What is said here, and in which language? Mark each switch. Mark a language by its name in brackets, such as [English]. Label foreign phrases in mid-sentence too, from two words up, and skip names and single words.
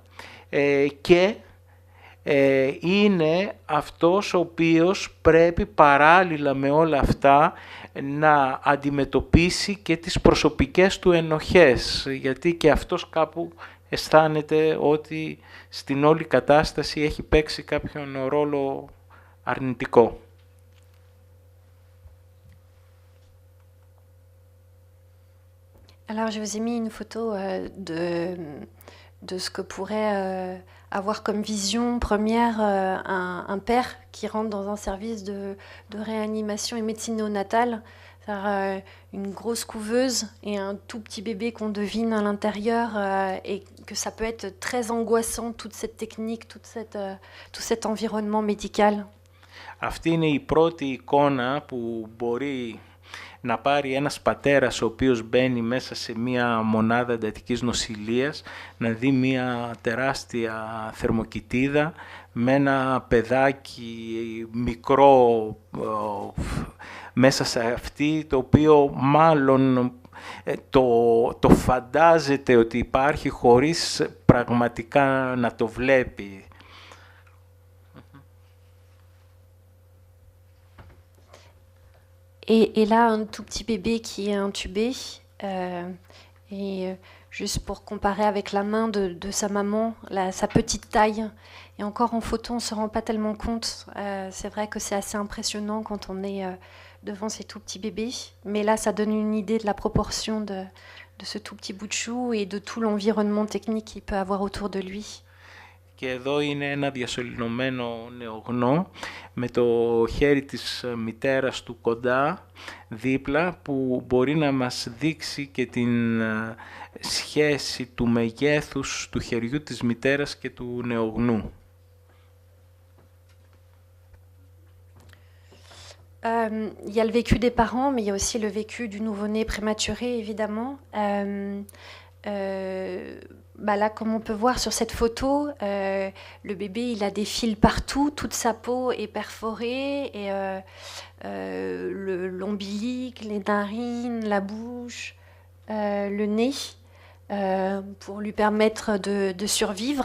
[Greek] μητέρα και είναι αυτός ο οποίος πρέπει παράλληλα με όλα αυτά να αντιμετωπίσει και τις προσωπικές του ενοχές, γιατί και αυτός κάπου αισθάνεται ότι στην όλη κατάσταση έχει παίξει κάποιον ρόλο αρνητικό. [French] Alors, je vous ai mis une photo de ce que pourrait avoir comme vision première un père qui rentre dans un service de réanimation et médecine néonatale. C'est-à-dire une grosse couveuse et un tout petit bébé qu'on devine à l'intérieur et que ça peut être très angoissant, toute cette technique, tout cet environnement médical. [Greek] Αυτή είναι η πρώτη εικόνα που μπορεί να πάρει ένας πατέρας ο οποίος μπαίνει μέσα σε μία μονάδα εντατικής νοσηλείας, να δει μία τεράστια θερμοκοιτίδα με ένα παιδάκι μικρό μέσα σε αυτή, το οποίο μάλλον το φαντάζεται ότι υπάρχει χωρίς πραγματικά να το βλέπει. [French] Et là, un tout petit bébé qui est intubé. Et juste pour comparer avec la main de sa maman, sa petite taille. Et encore en photo, on ne se rend pas tellement compte. C'est vrai que c'est assez impressionnant quand on est devant ces tout petits bébés. Mais là, ça donne une idée de la proportion de ce tout petit bout de chou et de tout l'environnement technique qu'il peut avoir autour de lui. [Greek] Και εδώ είναι ένα διασωληνωμένο νεογνώ με το χέρι της μητέρας του κοντά, δίπλα, που μπορεί να μας δείξει και την σχέση του μεγέθους του χεριού της μητέρας και του νεογνού. [French] Il y a le vécu des parents, mais il y a aussi le vécu du nouveau-né prématuré, évidemment. Là, comme on peut voir sur cette photo, le bébé, il a des fils partout, toute sa peau est perforée, et l'ombilic, les narines, la bouche, le nez, pour lui permettre de survivre.